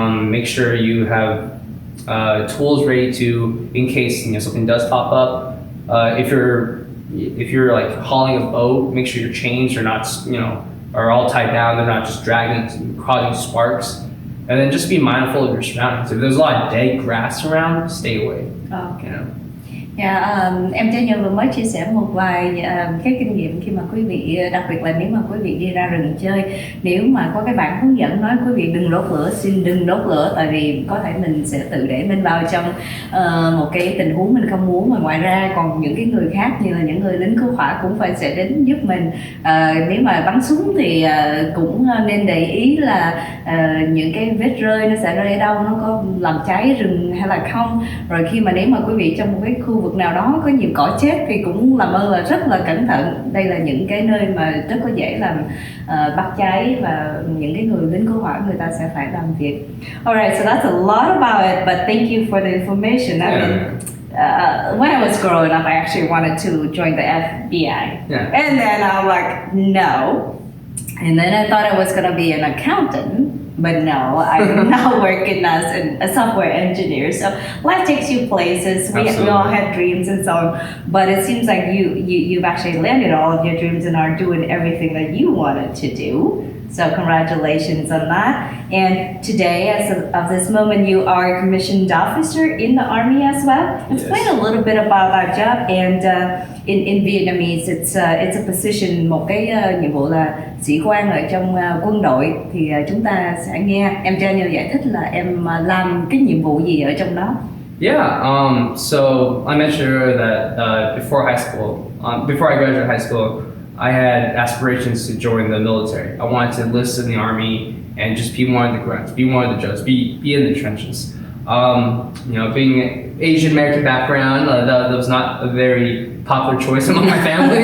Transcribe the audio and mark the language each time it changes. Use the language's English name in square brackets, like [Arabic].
[English] Make sure you have tools ready to, in case something does pop up. If you're like hauling a boat, make sure your chains are not are all tied down. They're not just dragging, causing sparks. And then just be mindful of your surroundings. If there's a lot of dead grass around, stay away. Okay. You know. [Vietnamese] Dạ, em cho Nhân vừa mới chia sẻ một vài cái kinh nghiệm khi mà quý vị, đặc biệt là nếu mà quý vị đi ra rừng chơi, nếu mà có cái bạn hướng dẫn nói quý vị đừng đốt lửa, xin đừng đốt lửa, tại vì có thể mình sẽ tự để mình vào trong một cái tình huống mình không muốn, mà ngoài ra còn những cái người khác như là những người lính cứu hỏa cũng sẽ đến giúp mình. Nếu mà bắn súng thì cũng nên để ý là những cái vết rơi nó sẽ rơi ở đâu, nó có làm cháy rừng hay là không. Rồi khi mà nếu mà quý vị trong một cái khu vực nào đó có nhiều cỏ chết thì cũng làm ơn là rất là cẩn thận. Đây là những cái nơi mà rất có dễ làm bắt cháy và những cái người lính cứu hỏa người ta sẽ phải làm việc. [English] Alright, so that's a lot about it, but thank you for the information. I mean, when I was growing up, I actually wanted to join the FBI. Yeah. And then I'm like, no. And then I thought I was going to be an accountant. But no, I'm now working as a software engineer. So life takes you places. We all had dreams and so on. But it seems like you've actually landed all of your dreams and are doing everything that you wanted to do. So congratulations on that. And today, as of this moment, you are a commissioned officer in the Army as well. Explain a little bit about that job. And in Vietnamese, it's a position, [Vietnamese] một cái nhiệm vụ là sĩ quan ở trong quân đội. Thì chúng ta sẽ nghe em cho nhau giải thích là em làm cái nhiệm vụ gì ở trong đó. [English] Yeah. So I mentioned earlier that before high school, before I graduated high school, I had aspirations to join the military. I wanted to enlist in the Army and just be one of the grunts, be one of the Joes, be in the trenches. Being Asian American background, that was not a very popular choice among my family.